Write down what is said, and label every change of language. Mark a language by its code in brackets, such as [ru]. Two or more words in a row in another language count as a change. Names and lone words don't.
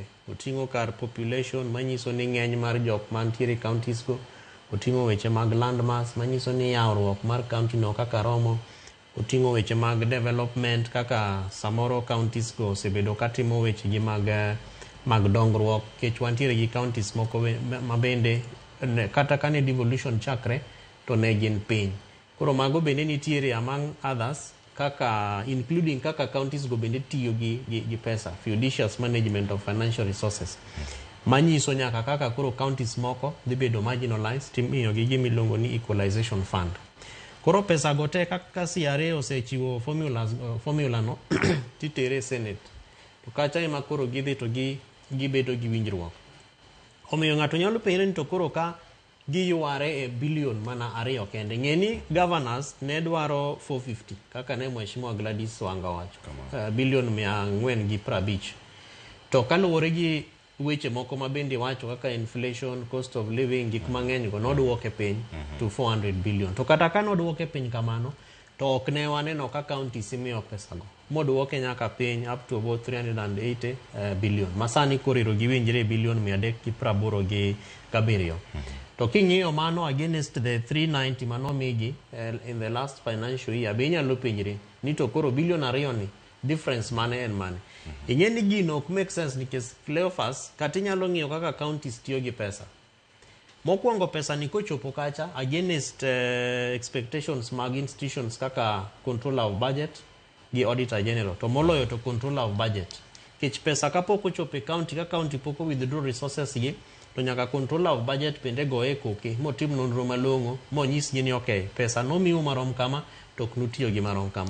[luo] Oting'o kar population manyiso ni ng'eny mar jok mantiere counties go, oting'o weche mag landmass manyiso ni yawruok mar county no kaka romo, oting'o weche mag development kaka samoro counties go osebedo katimo weche gi mag dongruok, kech wantiere gi counties moko mabende kata kane devolution chakre to ne gin piny. Koro mago bende nitiere [en] among others [luo] kaka including kaka counties go bende tiyo gi pesa, [en] fiducious management of financial resources. [luo] Manyiso nyaka kaka koro counties moko dhi bedo marginalized timiyo gi gimiluongo ni [en] equalization fund. [luo] Koro pesa gote kaka CRA osechiwo formula no titere Senate. To kacha ema koro gidhi to gibedo gi winjruok. Omiyo ng'ato nyalo penjore ni to koro ka giyuare e bilion mana 2 kende. Ng'eni governors ne dwaro 450 kaka ne Mheshimiwa Gladys Wanga wacho. Bilion 450. To kaluwore gi weche moko mabende wacho kaka inflation, [en] cost of living, [luo] gik mang'eny go noduoke piny to 400 billion. To kata ka noduoke piny kamano, to ok ne waneno ka counties imiyo pesa go. Moduoke nyaka piny [en] up to about 380 billion. [luo] Masani koriro giwinjre bilion 387. To king'iyo mano [en] against the 390 [luo] manomigi [en] in the last financial year, [luo] be inyalo penjre ni to koro bilion 2 ni difference mane en mane. Ing'eni gino ok [en] make sense [luo] nikech Cleophas kata inyalo ng'iyo kaka counties tiyo gi pesa. Mokwongo pesa ni kochopo kacha [en] against expectations [luo] mag institutions kaka controller of budget gi auditor general, to moloyo to controller of budget. Kech pesa kapok ochopo e county ka county poko [en] withdraw resources [luo] gi, to nyaka controller of budget bende goye koke motim nonro malong'o monyis ni okay, pesa nomiu marom kama to ok nutiyo gi marom kama.